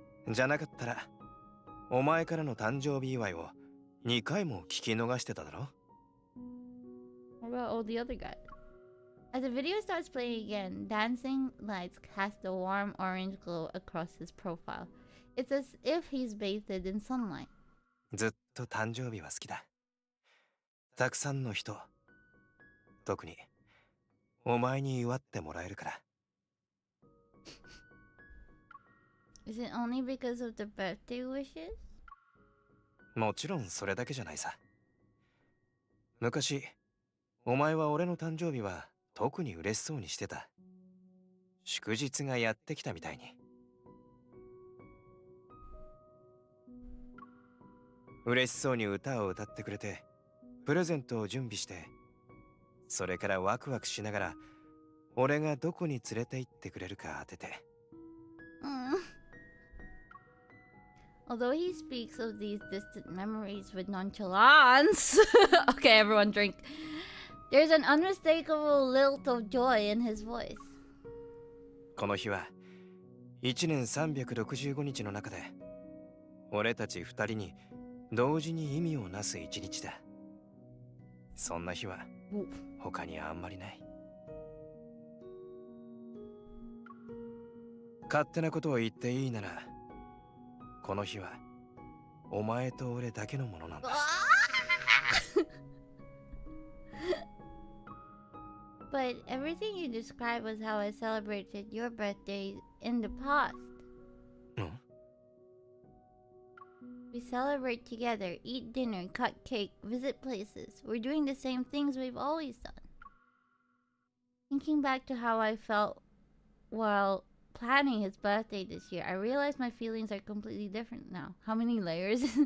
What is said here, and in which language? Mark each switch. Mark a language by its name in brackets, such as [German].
[Japanese] じゃなかったらお前からの誕生日祝いを2回も聞き逃してただろ。 [English] What about all the other guys? As the video starts playing again, dancing lights cast a warm orange glow across his profile. It's as if he's bathed in sunlight. [Japanese] ずっと誕生日は好きだ。たくさんの人、特にお前に祝ってもらえるから。 [English] Is it only because of the birthday wishes? [Japanese] もちろんそれだけじゃないさ。昔、お前は俺の誕生日は特に嬉しそうにしてた。祝日がやってきたみたいに。嬉しそうに歌を歌ってくれて、プレゼントを準備して、それからワクワクしながら、俺がどこに連れて行ってくれるか当てて。 [English] Although he speaks of these distant memories with nonchalance, okay, everyone drink. There's an unmistakable lilt of joy in his voice. [Japanese] この日は1年365日の中で俺たち2人に同時に意味をなす一日だ。そんな日は他にあんまりない。勝手なことを言っていいなら、この日はお前と俺だけのものなんだ。 [English] But everything you described was how I celebrated your birthday in the past. We celebrate together, eat dinner, cut cake, visit places. We're doing the same things we've always done. Thinking back to how I felt while planning his birthday this year, I realize my feelings are completely different now. How many layers?